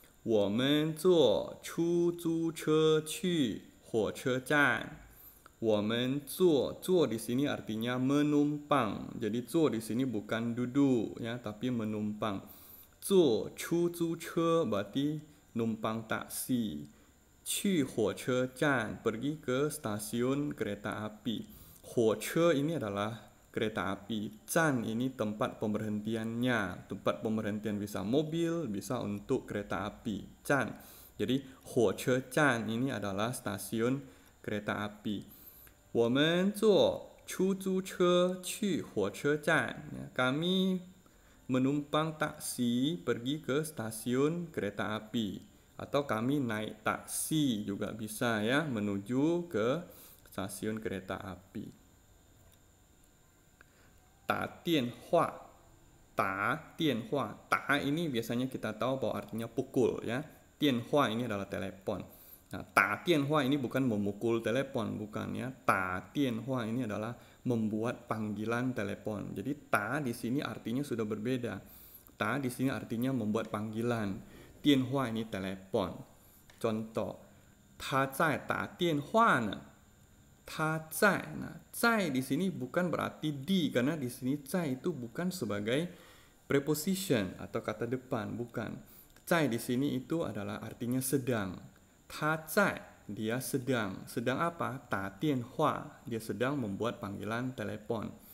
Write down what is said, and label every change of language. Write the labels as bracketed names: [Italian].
[Chinese] 我们坐出租车去火车站。我们坐 [Indonesian] di sini artinya menumpang. Jadi 坐 di sini bukan duduk ya, tapi menumpang. [Chinese] 坐出租车 [Indonesian] berarti numpang taksi. [Chinese] 去火车站 [Indonesian] pergi ke stasiun kereta api. 火车 ini adalah kereta api. Zan ini tempat pemberhentiannya. Tempat pemberhentian bisa mobil, bisa untuk kereta api. Zan. Jadi, 火车站 ini adalah stasiun kereta api. [Chinese] 我们坐出租车去火车站. [Indonesian] Kami menumpang taksi pergi ke stasiun kereta api. Atau kami naik taksi juga bisa ya, menuju ke stasiun kereta api. [Chinese] 打电话, 打电话, [Indonesian] 打 ini biasanya kita tahu bahwa artinya pukul ya. 电话 ini adalah telepon. Nah, 打电话 ini bukan memukul telepon, bukan ya. 打电话 ini adalah membuat panggilan telepon. Jadi 打 di sini artinya sudah berbeda. 打 di sini artinya membuat panggilan. 电话 ini telepon. [Chinese] Contoh, 他在打电话呢. Ta zai. [Indonesian] Nah, zai di sini bukan berarti di, karena di sini zai itu bukan sebagai preposition atau kata depan, bukan. Zai di sini itu adalah artinya sedang. [Chinese] Ta zai, [Indonesian] dia sedang. Sedang apa? [Chinese] Ta dian hua, [Indonesian] dia sedang membuat panggilan telepon.